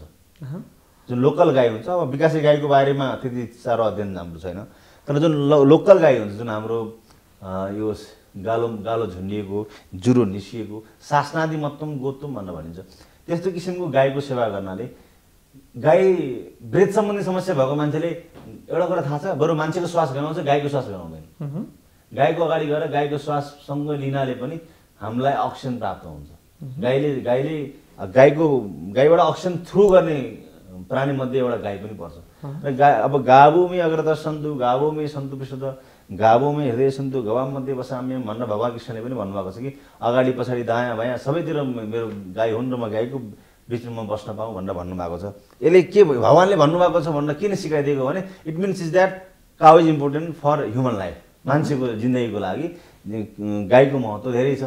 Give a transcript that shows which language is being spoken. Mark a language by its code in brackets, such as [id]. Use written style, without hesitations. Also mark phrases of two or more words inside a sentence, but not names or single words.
[ne] जुन लोकल गाई हुन्छ, अब विकासे गाईको बारेमा त्यति साह्रो अध्ययन हाम्रो छैन, तर जुन लोकल गाई हुन्छ, जुन हाम्रो यो गालो झुन्डिएको, जुरो निस्किएको, [sa] शासनादि मत्तम गोत्तम [ne] भनेर भनिन्छ, त्यस्तो किसिमको गाईको सेवा गर्नाले गाई वृद्ध सम्बन्धी समस्या भएको मान्छेले एउटा कुरा थाहा छ, बरु मान्छेको श्वास गनाउँछ, गाईको श्वास गनाउँदैन। गाईको अगाडि गएर गाईको श्वाससँग लिनाले पनि हामीलाई अक्सिजन प्राप्त हुन्छ। गाईबाट अक्सिजन थ्रु गर्ने प्राणी मध्ये एउटा गाई पनि पर्छ। र अब [sa] गावोमे अग्रतः सन्तु, गावोमे सन्तु विशुद्ध, गावोमे हृदय सन्तु, गवाम मध्ये बसाम्यम [ne] भनेर भगवान कृष्णले पनि भन्नुभएको छ कि अगाडि पछाडि दायाँ बायाँ सबैतिर मेरो गाई हुन् र म गाईको बिचमा बस्न पाऊँ भनेर भन्नुभएको छ। यसले के भगवानले भन्नुभएको छ भनेर किन सिकाइदिएको भने [en] it means is that cow is important for human life. [ne] मान्छेको जिन्दगीको लागि गाईको महत्त्व धेरै छ।